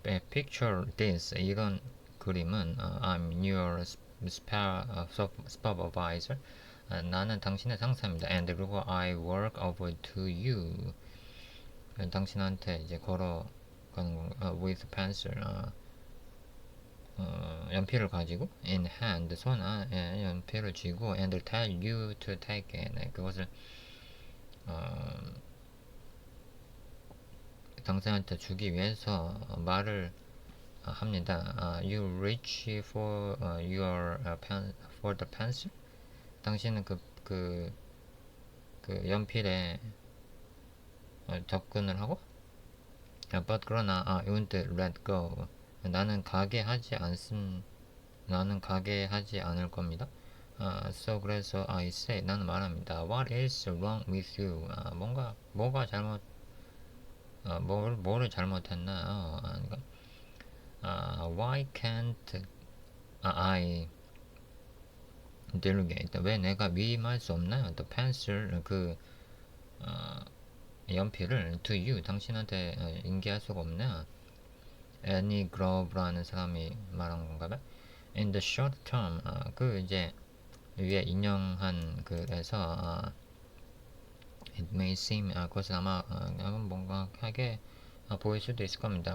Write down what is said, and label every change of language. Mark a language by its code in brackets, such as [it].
[en] Picture this, [ko] 이런 그림은 [en] I'm your supervisor, [ko] 나는 당신의 상사입니다. [en] And [ko] 그리고 [en] I work over to you, [ko] 당신한테 이제 걸어가는 거. [en] With pencil, [ko] 연필을 가지고 [en] in hand [ko] 손 안에 연필을 쥐고 [en] and tell you to take it. [ko] 네, 그것을 당신한테 주기 위해서 말을 합니다. [en] You reach for your pen for the pencil. [ko] 당신은 그 연필에 접근을 하고 [en] but [ko] 그러나 [en] you won't let go. [ko] 나는 가게 하지 않을 겁니다. [en] So [ko] 그래서 [en] I say [ko] 나는 말합니다. [en] What is wrong with you? [ko] 뭐가 잘못 뭐를 잘못했나? 그러니까 [en] why can't I delegate? [ko] 왜 내가 위임할 수 없나요? [en] The pencil [ko] 연필을 [en] to you [ko] 당신한테 인계할 수가 없나? Any Grove라는 사람이 말한 건가 봐. [en] In the short term, [ko] 그 이제 위에 인용한 글에서 [en] it may seem [ko] 그것은 아마 뭔가 하게 보일 수도 있을 겁니다.